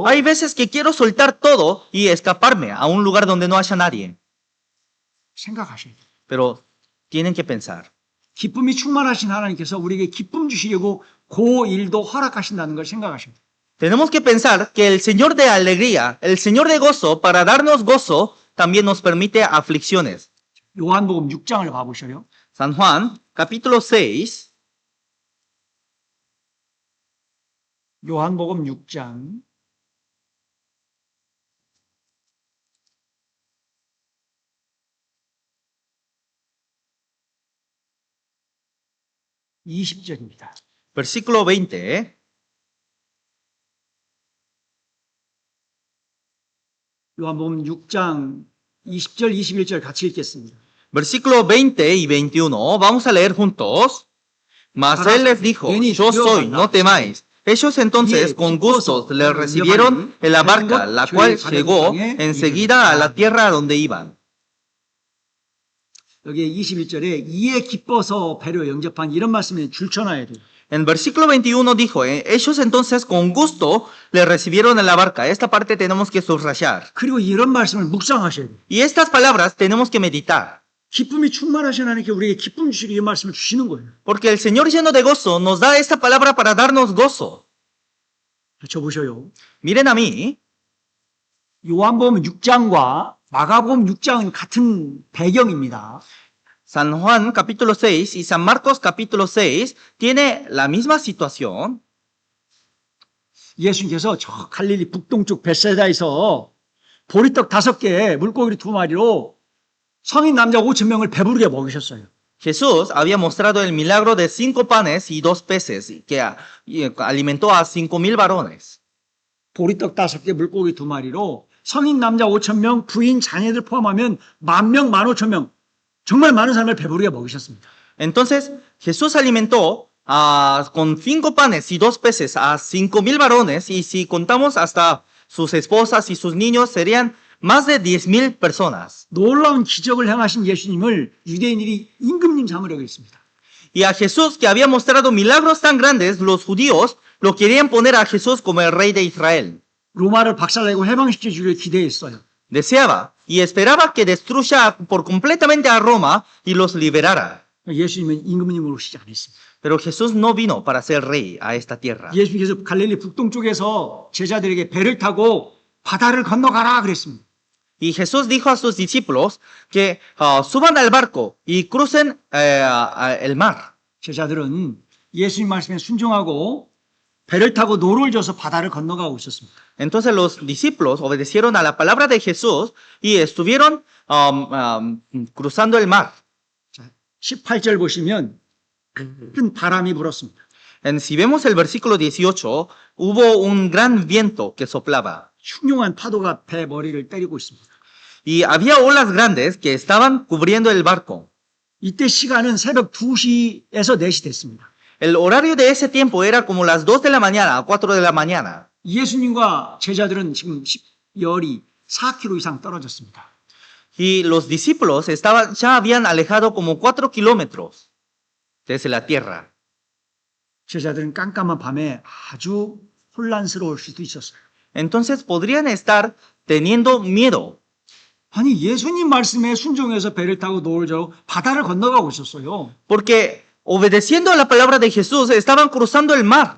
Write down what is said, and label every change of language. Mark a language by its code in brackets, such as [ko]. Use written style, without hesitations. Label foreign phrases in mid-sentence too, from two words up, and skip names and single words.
[es] Hay veces que quiero soltar todo y escaparme a un lugar donde no haya nadie. [ko] 생각하셔야 돼요. [es] Pero tienen que pensar. [ko] 기쁨이 충만하신 하나님께서 우리에게 기쁨 주시려고 그 일도 허락하신다는 걸 생각하셔야 돼요. [es] Tenemos que pensar que el Señor de alegría, el Señor de gozo, para darnos gozo, también nos permite aflicciones. [ko] 요한복음 6장을 봐보셔요. [es] San Juan, capítulo 6, [ko] 요한복음 6장 20절입니다. [es] versículo 20. [ko] 요한복음 6장 20절, 21절 같이 읽겠습니다. [es] Versículo 20 y 21. Vamos a leer juntos. Mas él les dijo, yo soy, no temáis. Ellos entonces con gusto le recibieron en la barca, la cual llegó enseguida a la tierra a donde iban. [ko] 여기 21절에 이에 기뻐서 배로 영접한 이런 말씀에 줄쳐놔야 돼요. [es] En versículo 21 dijo, ellos entonces con gusto le recibieron en la barca. Esta parte tenemos que subrayar. [ko] 그리고 이런 말씀을 묵상하셔야 돼요. [es] Y estas palabras tenemos que meditar. [ko] 기쁨이 충만하신 하나님께 우리에게 기쁨 주시기 이 말씀을 주시는 거예요. [es] Porque el Señor lleno de gozo nos da esta palabra para darnos gozo. [ko] 저 보셔요. [es] Miren a mí. [ko] 요한복음 6장과 마가복음 6장은 같은 배경입니다. [es] San Juan capítulo 6 y San Marcos capítulo 6 tiene la misma situación. [ko] 예수님께서 저 갈릴리 북동쪽 벳세다에서 보리떡 5개, 물고기 2마리로 성인 남자 5,000명을 배부르게 먹이셨어요. [es] Jesús había mostrado el milagro de 5 panes y 2 peces que alimentó a 5,000 varones. [ko] 보리떡 5개, 물고기 2마리로 성인 남자 5,000명, 부인, 자녀들 포함하면 10,000명, 15,000명 정말 많은 사람을 배부르게 먹이셨습니다. [es] Entonces Jesús alimentó con 5 panes y 2 peces a 5,000 varones y si contamos hasta sus esposas y sus niños serían más de 10,000 personas. [ko] 놀라운 기적을 행하신 예수님을 유대인들이 임금님 삼으려고 했습니다. [es] Y a Jesús, que había mostrado milagros tan grandes, los judíos lo querían poner a Jesús como el rey de Israel. [ko] 로마를 박살내고 해방시켜 주기를 기대했어요. [es] Deseaba y esperaba que destruya por completamente a Roma y los liberara. [ko] 예수님은 임금님으로 오시지 않았습니다. [es] Pero Jesús no vino para ser rey a esta tierra. [ko] 예수님께서 갈릴리 북동쪽에서 제자들에게 배를 타고 바다를 건너가라 그랬습니다. [es] Y Jesús dijo a sus discípulos que suban al barco y crucen el mar. [ko] 제자들은 예수님 말씀에 순종하고 배를 타고 노를 져서 바다를 건너가고 있었습니다. [es] Entonces los discípulos obedecieron a la palabra de Jesús y estuvieron cruzando el mar. [ko] 자, 18절 보시면 큰 바람이 불었습니다. [es] Si vemos el versículo 18, hubo un gran viento que soplaba. [ko] 흉흉한 파도가 배 머리를 때리고 있습니다. [es] Y había olas grandes que estaban cubriendo el barco. [ko] 이때 시간은 새벽 2시에서 4시 됐습니다. [es] El horario de ese tiempo era como las 2 de la mañana a 4 de la mañana. [ko] 예수님과 제자들은 지금 열이 4km 이상 떨어졌습니다. [es] Y los discípulos ya habían alejado como 4 kilómetros desde la tierra. [ko] 제자들은 깜깜한 밤에 아주 혼란스러울 수도 있었어요. [es] Entonces podrían estar teniendo miedo. [ko] 아니 예수님 말씀에 순종해서 배를 타고 노을저로 바다를 건너가고 있었어요. [es] Porque obedeciendo a la palabra de Jesús estaban cruzando el mar.